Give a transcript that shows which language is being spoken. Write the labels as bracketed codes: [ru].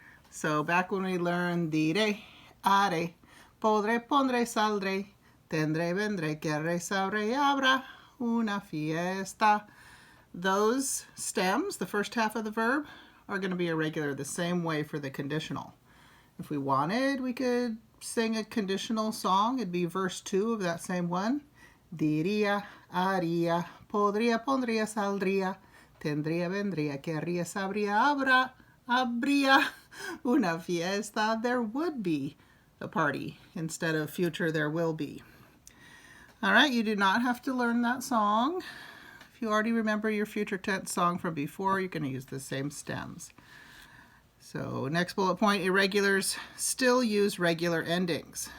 [en] So back when we learned [es] dire, are, podré, pondré, saldré, tendré, vendré, querré, sabré, habrá una fiesta. [en] Those stems, the first half of the verb, are going to be irregular the same way for the conditional. If we wanted, we could sing a conditional song. It'd be verse 2 of that same one. [es] Diría, haría, podría, pondría, saldría, tendría, vendría, querría, sabría, habría una fiesta. [en] There would be a party instead of future there will be. All right, you do not have to learn that song. If you already remember your future tense song from before, you're going to use the same stems. So next bullet point, irregulars still use regular endings.